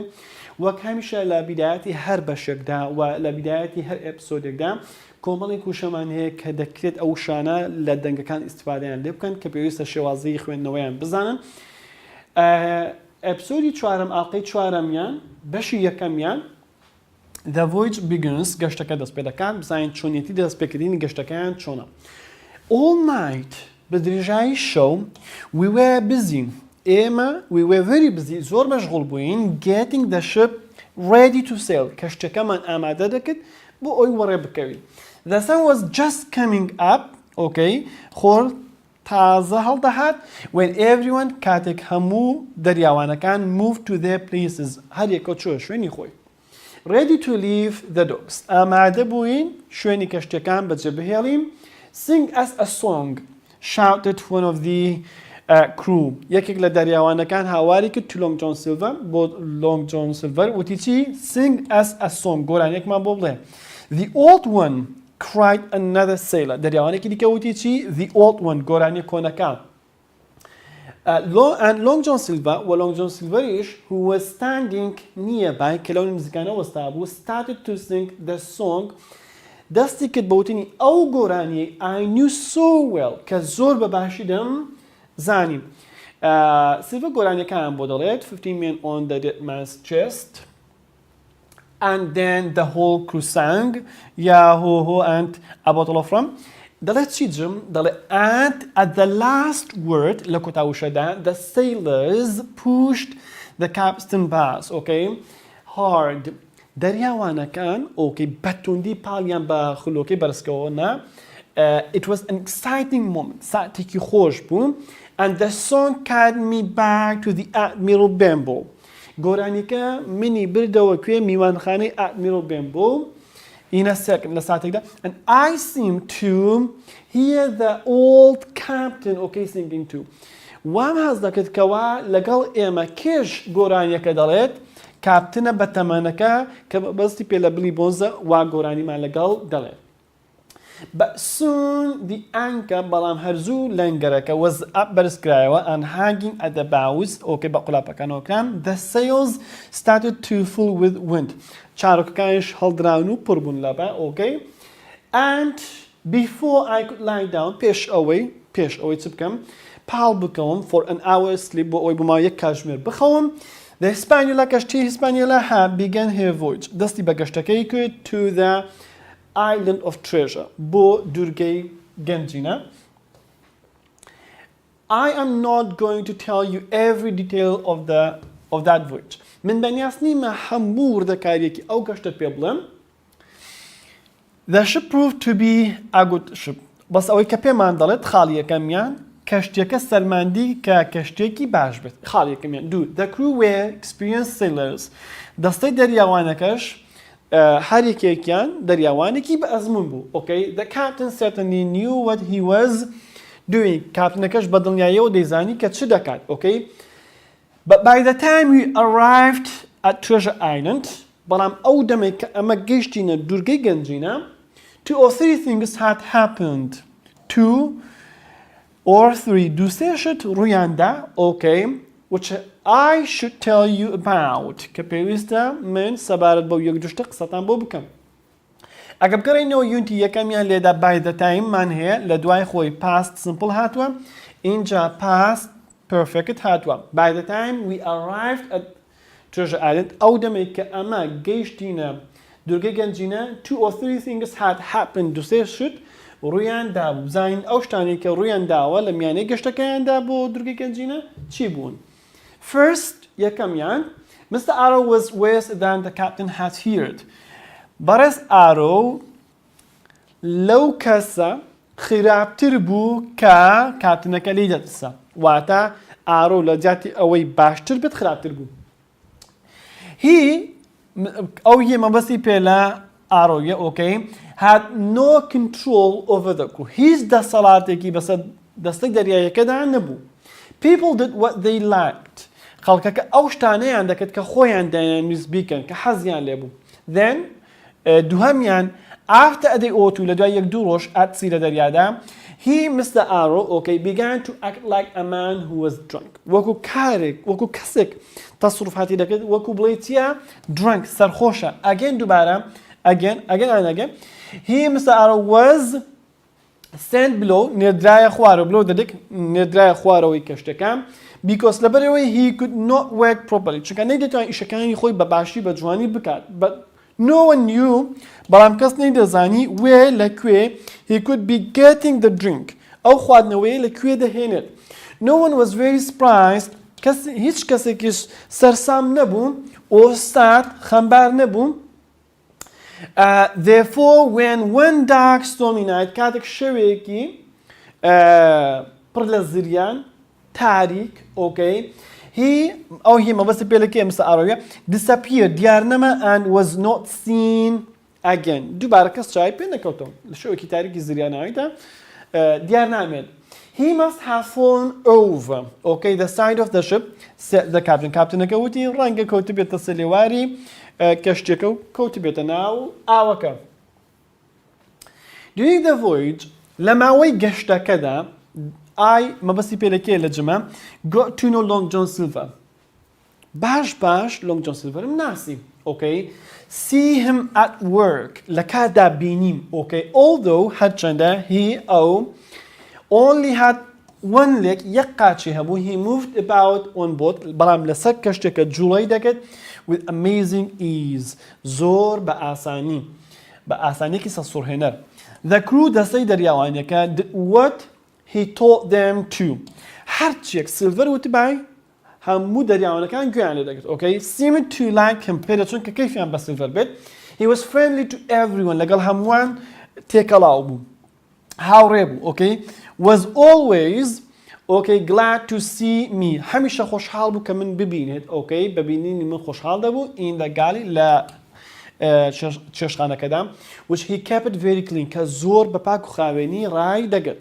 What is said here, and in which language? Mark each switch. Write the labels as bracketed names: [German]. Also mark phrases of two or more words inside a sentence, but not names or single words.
[Central Kurdish] وەک هەمیشە لە بیدایەتی هەر بەشێکدا و لە بیدایەتی هەر ئەپسۆدێکدا کۆمەڵی کوشەمان هەیە کە دەکرێت ئەو شانە لە دەنگەکان ئیستیفادەیان لێ بکەن کە پێویستە شێوازەی خوێندنەوەیان بزانن. ئەپسۆدی 4 ئاڵلقەی 4میان بەشی یەکەمیان The Voyage Begins گەشتەکە دەست پێ دەکات، بزانین چۆنیەتی دەستپێکردنی گەشتەکەیان چۆنە. [English] All night [Central Kurdish] بە درێژایی شەو [English] we were busy. [Central Kurdish] ئێمە [English] we were very busy [Central Kurdish] زۆر مەشغوڵ بووین [English] getting the ship ready to sail [Central Kurdish] کەشتەکەمان ئامادە دەکرد بۆ ئەوی وەڕێ بکەوین. [English] The sun was just coming up [Central Kurdish] خۆر تازە هەڵدەهات [English] when everyone [Central Kurdish] کاتێک هەموو دەریاوانەکان [English] moved to their places [Central Kurdish] هەر یەکە چۆ شوێنی خۆی. [English] Ready to leave the docks [Central Kurdish] ئامادە بووین شوێنی کەشتەکان بەجێ بهێڵین. [English] Sing us a song shouted one of the crew [Central Kurdish] یەکێک لە دەریاوانەکان هاواری کرد [English] to Long John Silver [Central Kurdish] بۆ Long John Silver وتی چی [English] sing us a song [Central Kurdish] گۆرانێکمان بۆ بڵێ. [English] The old one cried another sailor [Central Kurdish] دەریاوانێکی دیکە وتی چی [English] the old one [Central Kurdish] گۆرانی کۆنەکان. [English] And Long John Silver و Long John Silverish who was standing nearby [Central Kurdish] کە لەو نزیکانە وەستا بوو [English] started to sing the song [Central Kurdish] دەستی کرد بەوتنی ئەو گۆرانی [English] I knew so well [Central Kurdish] کە زۆر بەباشی دەم زانیم. سیلڤە گۆرانیەکان بۆ دەڵێت [English] 15 men on the dead man's chest and then the whole crew sang Yahoo and a bottle of rum. [Central Kurdish] دەڵێت چی جم دەڵێت [English] and at the last word [Central Kurdish] لە کۆتاوشەدا [English] the sailors pushed the capstan pass hard [Central Kurdish] دەریاوانەکان بەتوندی پاڵیان بە خولۆکەی بەرزکەوەنا. [English] It was an exciting moment [Central Kurdish] ساتێکی خۆش بوو [English] and the song carried me back to the Admiral Benbow [Central Kurdish] گۆرانیکە منی بردەوە کوێ میوانخانەی Admiral Benbow [English] in a second [Central Kurdish] لە ساتێکدا [English] and I seemed to hear the old captain singing too. [Central Kurdish] وام هەز دەکرد کەوا لەگەڵ ئێمە کێش گۆرانیەکە دەڵێت کاپتنە بە تەمەنەکە کە بەستی پێ لە بلی بۆنزە وا گۆرانیمان لەگەڵ دەڵێت. [English] But soon the anchor [Central Kurdish] بەڵام هەرزوو لەنگەرەکە [English] was up بەرزکرایەوە and hanging at the bows [Central Kurdish] بە قولاپەکانەوەکان [English] the sails started to fill with wind [Central Kurdish] چارۆکەکانش هەڵدراون و پڕ بوون لەبە [English] and before I could lie down [Central Kurdish] پێش ئەوەی چ بکەم پاڵ بکەوم [English] for an hour sleep [Central Kurdish] بۆ ئەوەی بماوە یەک کاتژمێر بخەوم. [English] The Hispaniola کەشتی Hispaniola had begun her voyage [Central Kurdish] دەستی بە گەشتەکەی کرد [English] to the island of treasure [Central Kurdish] بۆ دوورگەی گەنجینە. [English] I am not going to tell you every detail of that voyage. [Central Kurdish] من بەنیاز نیمە هەموو وردەکاریەکی ئەو گەشتە پێ بڵێم. [English] The ship proved to be a good ship. [Central Kurdish] بەس ئەوەی کە پێمان دەڵێت خاڵیەکەمیان کەشتێکە سەرماندی کە کەشتێکی باش بێت. خاڵیەکەمیان [English] the crew were experienced sailors [Central Kurdish] دەستەی دەریاوانەکەش هەر یەکێکیان دەریاوانێکی بە ئەزمون بوو. [English] The captain certainly knew what he was doing [Central Kurdish] کاپتنەکەش بە دڵنیاییەوە دەیزانی کە چ دەکات. [English] But by the time we arrived at Treasure Island [Central Kurdish] بەڵام ئەو دەمێک کە ئەمە گەیشتینە دوورگەی گەنجینە [English] 2 or 3 things had happened. [Central Kurdish] 2 or 3 دووسێ شت ڕوویاندا [English] which I should tell you about [Central Kurdish] کە پێویستە من سەبارەت بەو یەک دوشتە قسەتان بۆ بکەم. ئەگە بگەڕێینەوە یونتی یەکەمیان لێدا [English] by the time [Central Kurdish] مان هەیە لە دوای خۆی [English] past simple [Central Kurdish] هاتووە اینجا [English] past perfect [Central Kurdish] هاتووە. [English] By the time we arrived at Treasure Island [Central Kurdish] ئەو دەمێک کە ئەمە گەیشتینە دوورگەی گەنجینە [English] 2 or 3 things had happened [Central Kurdish] دووسێ شت ڕوویاندا بوو. بزانین ئەو شتانێک کە ڕوویانداوە لە میانەی گەشتەکەیاندا بۆ دوورگەی گەنجینە چی بوون؟ [English] First یەکەمیان Mr. Arrow was worse than the captain had feared. [Central Kurdish] بەڕێز ئارۆ لەو کەسە خراپتر بوو کە کاپتنەکە لی دەترسە. واتە ئارۆ لە جاتی ئەوەی باشتر بێت خراپتر بوو. [English] He [Central Kurdish] ئەو هی مەبەستی پێ لە ئاڕۆیە ئۆکەی [English] had no control over the crew. [Central Kurdish] هیچ دەسەڵاتێکی بەسەر دەستەی دەریایەکەدا نەبوو. [English] People did what they liked. [Central Kurdish] خەڵکەکە ئەو شتانەیان دەکرد کە خۆیان دەیانویست بیکەن کە حەزیان لێ بوو. Then دووهەمیان [English] after a day or two [Central Kurdish] لە دوای یەک دوو ڕۆژ ئاچی لە دەریادا [English] he Mr. Arrow began to act like a man who was drunk. [Central Kurdish] وەکو کارێک وەکو کەسێک تەسڕوفاتی دەکرد وەکو بڵێ چیە drunk سەرخۆشە. [English] Again دووبارە again and again he Mr. Arrow was sent below [Central Kurdish] نێردرایە خوارەوە below دەدێک نێردرایە خوارەوەی کەشتەکان because لەبەرەوەی [English] he could not work properly [Central Kurdish] چونکە نەیدەتوان ئیشەکانی خۆی بە باشی بە جوانی بکات. [English] But no one knew [Central Kurdish] بەڵام کەس نەیدەزانی وێ لەکوێ [English] he could be getting the drink [Central Kurdish] ئەو خواردنەوەی لەکوێ دەهێنێت. [English] No one was very surprised [Central Kurdish] هیچ کەسێکیش سەرسام نەبوو ئۆستاد خەمبار نەبوو. [English] Therefore when one dark stormy night [Central Kurdish] کاتێک شەوێکی پڕ لە زریان تاریک he مەبەستی پێ لەکێ Mr. [English] Arrow disappeared [Central Kurdish] دیار نەما [English] and was not seen again. [Central Kurdish] دووبارە کەس چای پێ نەکەوتەوە لە شەوێکی تاریکی زریانەوەیدا دیار نامێت. [English] He must have fallen over the side of the ship said the captain. [Central Kurdish] کاپتنەکە وتی ڕەنگە کەوتە بێتە سەلێواری کەشتێکە و کەوتە بێتە ناو ئاوەکە. [English] During the voyage [Central Kurdish] لە ماوەی گەشتەکەدا مەبەستی پێ لەکێ لە جمە [English] got to know Long John Silver. [Central Kurdish] باش Long John Silver ناسی [English] see him at work [Central Kurdish] لە کاردا بینیم [English] although هەرچەندە he only had one leg [Central Kurdish] یەک قاچی هەبوو [English] he moved about on board [Central Kurdish] بەڵام لەسەر کەشتێکە جوڵەی دەکرد [English] with amazing ease [Central Kurdish] زۆر بە ئاسانیەکی سەسوڕهێنەر. [English] The crew [Central Kurdish] دەستەی دەریاوانیەکە [English] did what he taught them to. [Central Kurdish] هەرچێک سیلڤەر وتبای هەموو دەریاوانەکان گویان لێ دەکرد [English] seemed to like him [Central Kurdish] پێ دەچون کە کەیفیان بە سیلڤەر بێت. [English] He was friendly to everyone [Central Kurdish] لەگەڵ هەمووان تێکەڵاو بوو هاوڕێ بوو [English] was always glad to see me [Central Kurdish] هەمیشە خۆشحاڵ بوو کە من ببینێت ببینینی من خۆشحاڵ دەبوو [English] in the galley [Central Kurdish] لە چێشخانەکەدا [English] which he kept it very clean [Central Kurdish] کە زۆر بە پاک و خاوێنی ڕای دەگرت.